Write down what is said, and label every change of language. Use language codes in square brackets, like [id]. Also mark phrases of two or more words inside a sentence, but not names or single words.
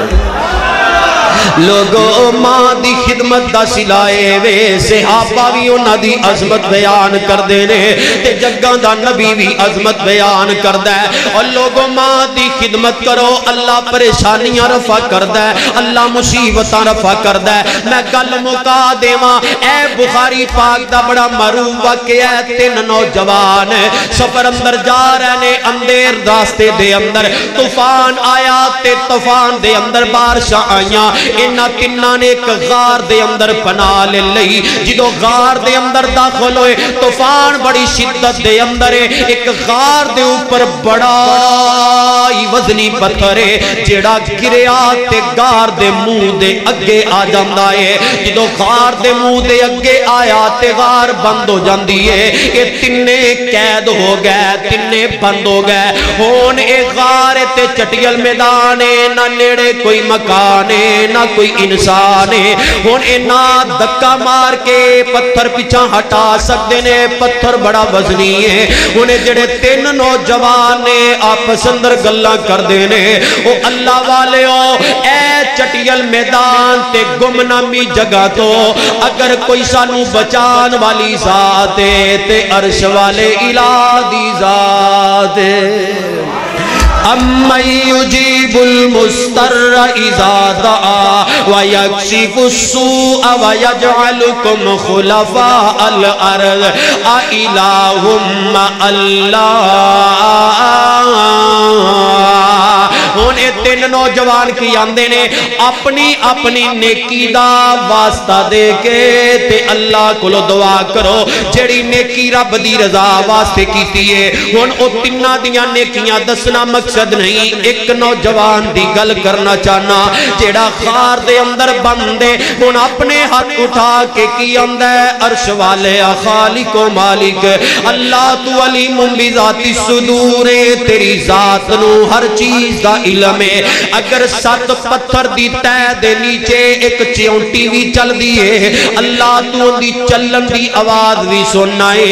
[pa] لوگو ماں دی خدمت دا سلائے وے صحابہ بھی انہاں دی عظمت بیان کر دینے تے جگاں دا نبی بھی عظمت بیان کر دے اور لوگو ماں دی خدمت کرو اللہ پریشانیاں رفع کر دے اللہ مصیبتاں رفع کر دے میں گل مکا دیواں اے بخاری پاک دا بڑا معروف واقعہ ہے تین نوجوان سفر اندر جا رہے نے اندھیر راستے دے اندر طوفان آیا تے طوفان دے اندر بارشاں آئیاں انہاں تنہاں نے ایک غار دے اندر پناہ لے لئی جدو غار دے اندر داخل ہوئے طوفان بڑی شدت دے اندر ہے ایک غار دے اوپر بڑا وزنی پتھر ہے جیڑا گریا تے غار دے منہ دے اگے آ جاندا ہے جدو غار دے منہ دے اگے آیا تے غار بند ہو جاندی ہے یہ تنے قید ہو گئے تنے بند ہو گئے ہون اے غار تے چٹیل میدان ہے نہ نیڑے کوئی مکان ہے نہ کوئی انسان ہے ہون اینا دکا مار کے پتھر پیچھا ہٹا سکتے نے پتھر بڑا وزنی ہے انہیں جڑے تین نوجوان نے آپس اندر گلہ کر دینے او اللہ والے ہو اے چٹیل میدان تے گمنامی جگہ تو اگر کوئی سانو بچان والی ذات ہے تے عرش والے الہ دی ذات ہے [ar] اَمَّن يُجِيبُ الْمُسْتَرَّ إِذَا دَعَا وَيَكْشِفُ السُّوءَ وَيَجْعَلُكُمْ خُلَفَاءَ الْأَرْضِ أَإِلَٰهٌ مَّعَ اللَّهِ [pa] انہیں تین نوجوان کی آندے نے اپنی اپنی نیکی دا واسطہ دے کے تے اللہ کو دعا کرو جڑی نیکی رب دی رضا واسطے کیتی ہے ہن او تیناں دیاں نیکیاں دسنا مقصد نہیں ایک نوجوان دی گل کرنا چاہنا جیڑا غار دے اندر بندے ہن اپنے ہاتھ اٹھا کے کی آندا ہے عرش والے خالق و مالک اللہ تو [ar] علیم بذات الصدور [pa] تیری ذات نو ہر چیز دا علم ہے اگر سات پتھر دی تہ دے نیچے ایک چیونٹی بھی چل دیئے اللہ تو ان دی چلن دی آواز بھی سننا ہے